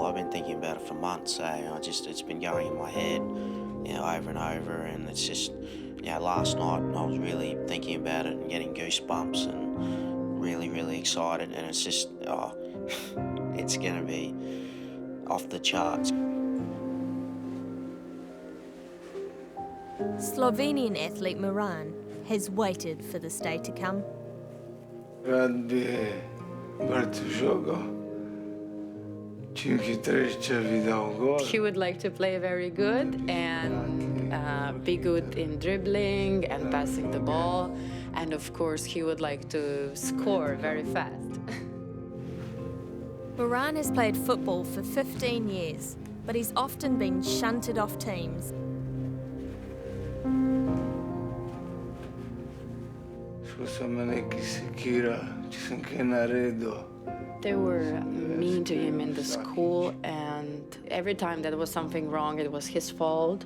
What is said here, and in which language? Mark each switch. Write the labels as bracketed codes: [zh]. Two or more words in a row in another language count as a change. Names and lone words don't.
[en] I've been thinking about it for months, so it's been going in my head, over and over, and it's just, last night I was really thinking about it and getting goosebumps and really, really excited, and it's just, it's gonna be off the charts. Slovenian athlete Miran has waited for this day to come. [sl] Rad bi vrtel žogo. Čim hitreje videl gol. [en] He would like to play very good and be good in dribbling and passing the ball. And of course, he would like to score very fast. Miran has played football for 15 years, but he's often been shunted off teams. [sl] Šel sem me neki sekira, če sem kaj naredil. [en] They were mean to him in the school, and every time that was something wrong, it was his fault.